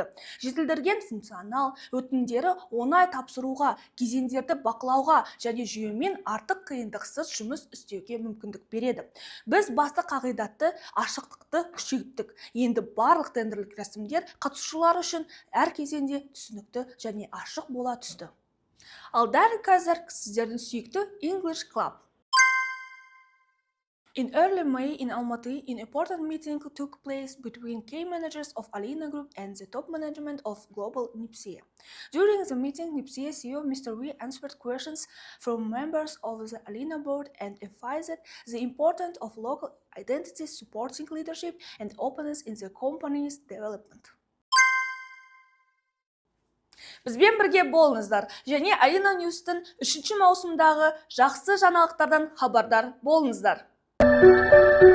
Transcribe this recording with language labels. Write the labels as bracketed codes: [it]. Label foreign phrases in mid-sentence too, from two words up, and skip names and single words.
[kk] Жетілдірілген функционал, өтінімдері оңай тапсыруға, кезеңдерді бақылауға және жүйемен артық қиындықсыз жұмыс істеуге мүмкіндік береді. Біз басты қағидатты ашықтықты күшейттік. Енді барлық тендерлік рәсімдер қатысушылар үшін әр кезеңде түсінікті және ашық бола түсті. Ал дәл қазір сіздердің сүйікті English Club. [en] In early May in Almaty, an important meeting took place between key managers of Alina Group and the top management of Global Nipsea. During the meeting, Nipsea CEO Mr. Wee answered questions from members of the Alina board and emphasized the importance of local identity supporting leadership and openness in the company's development. [kk] Бізбен бірге болыңыздар және Alina News'тың 3-ші маусымдағы жақсы жаңалықтардан хабардар болыңыздар.